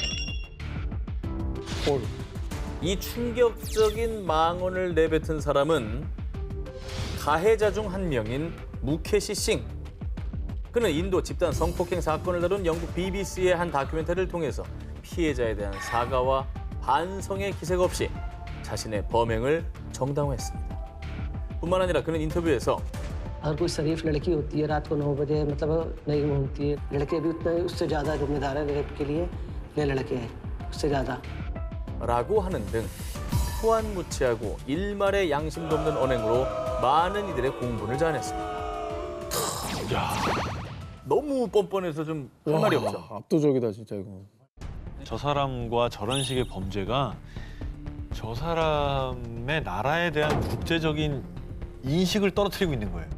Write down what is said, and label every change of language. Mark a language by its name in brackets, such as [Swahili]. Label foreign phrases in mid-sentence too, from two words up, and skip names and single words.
[Korean] 이 충격적인 망언을 내뱉은 사람은 가해자 중 한 명인 무케시 싱. 그는 인도 집단 성폭행 사건을 다룬 영국 BBC의 한 다큐멘터리를 통해서 피해자에 대한 사과와 반성의 기색 없이 자신의 범행을 정당화했습니다. 뿐만 아니라 그는 인터뷰에서 [Hindi] अगर कोई शरीफ लड़की होती है रात को 9 बजे मतलब नहीं घूमती है लड़के भी उतने उससे ज़्यादा जिम्मेदार है रेप के लिए ये लड़के हैं उससे ज़्यादा [Korean] 라고 하는 등 후안무치하고 일말의 양심도 없는 언행으로 많은 이들의 공분을 자아냈습니다. 너무 뻔뻔해서 좀 할 말이 없죠. 압도적이다 진짜 이거. 저 사람과 저런 식의 범죄가 저 사람의 나라에 대한 국제적인 인식을 떨어뜨리고 있는 거예요.